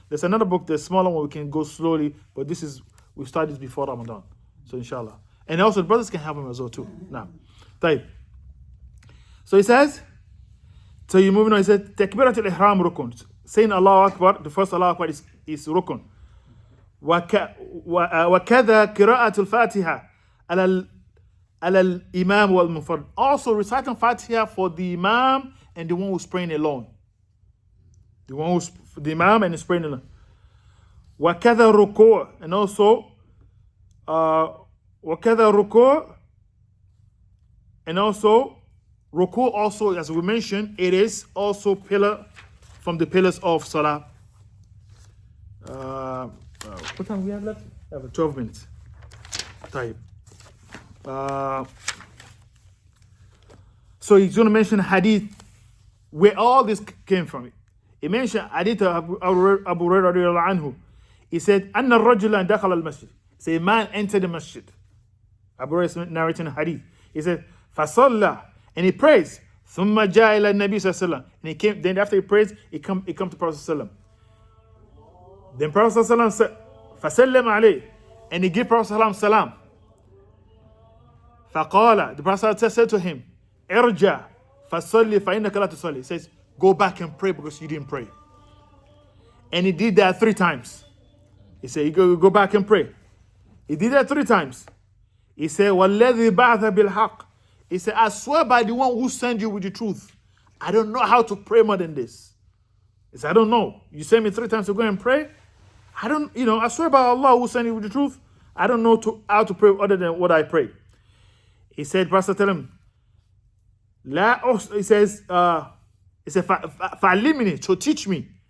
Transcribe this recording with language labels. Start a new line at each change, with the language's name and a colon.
English: There's another book, the smaller one, we can go slowly, but we started this before Ramadan. So inshallah. And also the brothers can help him as well too. Now, type. So he says, so you're moving on, he said, Takbirat al-Ihram rukun. Saying Allahu Akbar, the first Allahu Akbar is rukun.
Arabic: وكذا قراءة الفاتحة على الإمام والمنفرد.
English: Also reciting Fatiha for the Imam and the one who's praying alone. The Imam and is praying alone.
Arabic: وكذا ركوع,
English: and also وكذا ركوع, and also ruku' also, as we mentioned, it is also pillar from the pillars of Salah. What time we have left? We have 12 minutes. Type. So he's going to mention hadith where all this came from. He mentioned hadith of Abu Hurairah radiallahu anhu. He said,
Arabic: أن الرجل دخل المسجد.
English: So a man entered the masjid. Abu Hurairah narrating a hadith. He said,
Arabic: فصلى,
English: and he prays.
Arabic: ثم جاء إلى النبي صلى الله عليه وسلم.
English: And he came. Then after he prays, he come to Prophet صلى الله عليه وسلم. Then Prophet صلى الله عليه وسلم said,
Arabic: فسلم عليه,
English: and he gave Prophet صلى الله عليه وسلم.
Arabic: فقال,
English: the Prophet said to him,
Arabic: ارجع فصلي فإنك لا تصلي.
English: He says, go back and pray because you didn't pray. And he did that 3 times. He said, you go back and pray. He did that 3 times. He said,
Arabic: وَالَّذِي بَعْثَ بِالْحَقِّ.
English: He said, I swear by the one who sent you with the truth, I don't know how to pray more than this. He said, I don't know. You sent me 3 times to go and pray. I swear by Allah who sent you with the truth, I don't know how to pray other than what I pray. He said, Pastor, tell him, he says,
Arabic: فَعْلِمْنِي,
English: so teach me.